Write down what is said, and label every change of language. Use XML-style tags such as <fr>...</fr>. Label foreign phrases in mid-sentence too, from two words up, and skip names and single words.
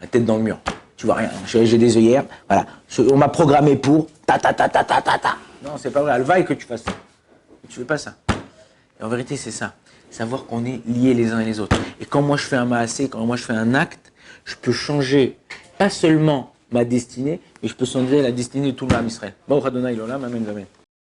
<fr>la tête dans le mur. Tu vois rien. J'ai des œillères. Voilà. On m'a programmé pour ta ta ta ta ta ta ta. Non, c'est pas vrai. Elle vaille que tu fasses ça. Tu fais pas ça. Et en vérité, c'est ça. Savoir qu'on est liés les uns et les autres. Et quand moi je fais un maasé, quand moi je fais un acte, je peux changer pas seulement ma destinée, mais je peux changer la destinée de tout le</fr> <he>עם ישראל. ברוך ה' לעולם, אמן, אמן.</he>